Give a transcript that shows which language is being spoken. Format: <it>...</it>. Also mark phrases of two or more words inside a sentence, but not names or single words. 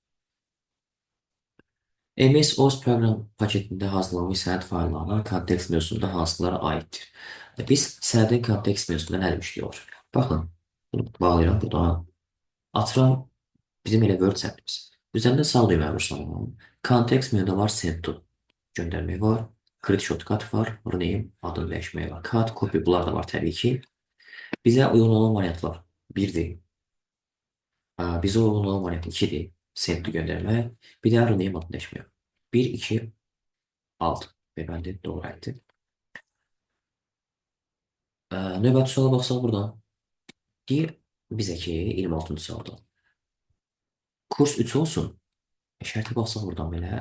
<az>MS Office proqram paketində hazırlanmış sənəd fayllarının kontekst mövzusunda hansılara aiddir? Biz sənədin kontekst mövzusunda nə demişdik olur? Baxın, bunu bağlayıram buradan. Açıram bizim elə Word sənədimiz. Üzərində sağ düymə vursam, kontekst menüdə var</az> <en>send to</en> <az>göndərmək var.</az> <en>Create shortcut</en> <az>var, rename adını dəyişmək var.</az> <en>Cut, copy</en> <az>bunlar da var təbii ki. Bizə uyğun olan variantlar 1-dir. Bizə uyğun olan variant 2-dir.</az> <en>Send to</en> <az>göndərmək. Bir də rename adını dəyişmək. 1, 2, 6. Bəli, doğru əldir. Növbəti suala baxsaq buradan. Deyir bizə ki, 26-cı sualda. Kurs 3 olsun. Şərtə baxsaq buradan belə.</az>